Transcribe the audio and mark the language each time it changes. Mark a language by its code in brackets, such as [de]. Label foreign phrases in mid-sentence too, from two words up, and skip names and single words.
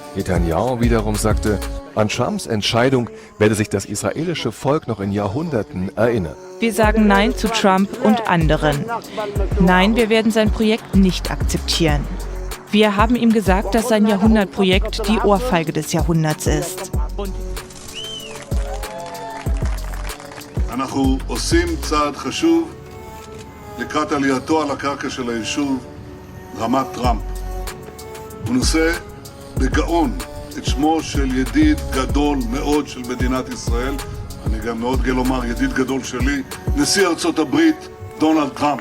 [de] Netanyahu wiederum sagte, an Trumps Entscheidung werde sich das israelische Volk noch in Jahrhunderten erinnern. Wir sagen Nein zu Trump und anderen. Nein, wir werden sein Projekt nicht akzeptieren. Wir haben ihm gesagt, dass sein Jahrhundertprojekt die Ohrfeige des Jahrhunderts ist. [he] אנחנו עושים צעד חשוב לקראת עלייתו על הקרקע של היישוב רמת טראמפ. הוא נושא בגאון את שמו של ידיד גדול מאוד של מדינת ישראל, אני גם מאוד גאה לומר ידיד גדול שלי, נשיא ארצות הברית דונלד טראמפ.